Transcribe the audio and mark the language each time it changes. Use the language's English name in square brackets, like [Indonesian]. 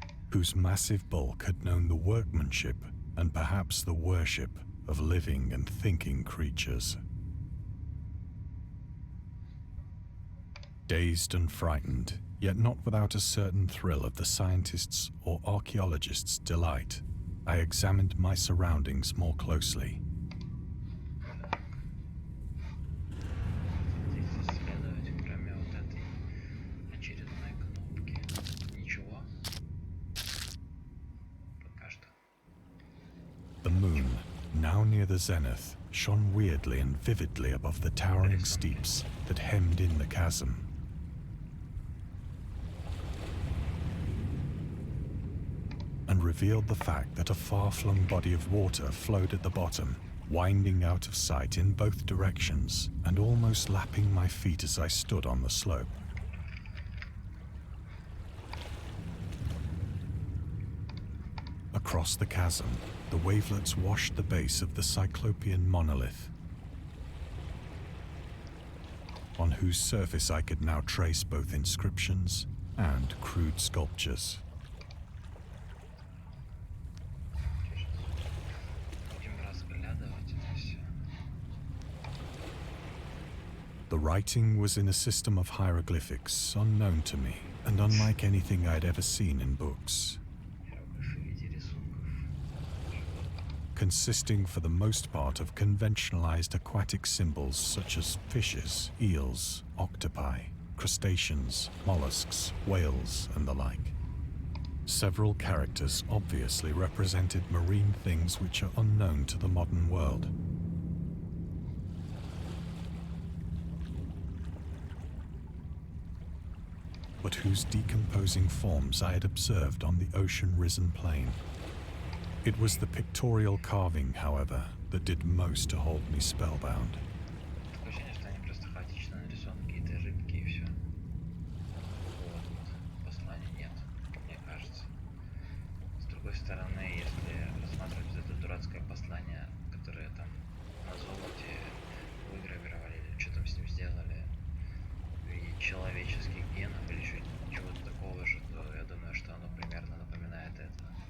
[English] whose massive bulk had known the workmanship and perhaps the worship of living and thinking creatures. Dazed and frightened, yet not without a certain thrill of the scientist's or archaeologist's delight, I examined my surroundings more closely. [Russian] Здесь исследовать, кроме вот этой очередной кнопки. Ничего. Пока что. [English] The moon, now near the zenith, shone weirdly and vividly above the towering steeps that hemmed in the chasm. And revealed the fact that a far-flung body of water flowed at the bottom, winding out of sight in both directions and almost lapping my feet as I stood on the slope. Across the chasm, the wavelets washed the base of the cyclopean monolith, on whose surface I could now trace both inscriptions and crude sculptures. [Russian] Будем разглядывать это все. [English] The writing was in a system of hieroglyphics unknown to me and unlike anything I'd ever seen in books, [Russian] Иероглифы в виде рисунков. [English] consisting for the most part of conventionalized aquatic symbols such as fishes, eels, octopi, crustaceans, mollusks, whales, and the like. Several characters obviously represented marine things which are unknown to the modern world. But whose decomposing forms I had observed on the ocean-risen plain. It was the pictorial carving, however, that did most to hold me spellbound. [Russian] Такое ощущение, что они просто хаотично нарисованы какие-то рыбки и все. Вот. Послания нет, мне кажется. С другой стороны, если рассматривать это дурацкое послание, которое там на золоте выгравировали, или что там с ним сделали, в виде человеческих генов или чего-то такого же, то я думаю, что оно примерно напоминает это.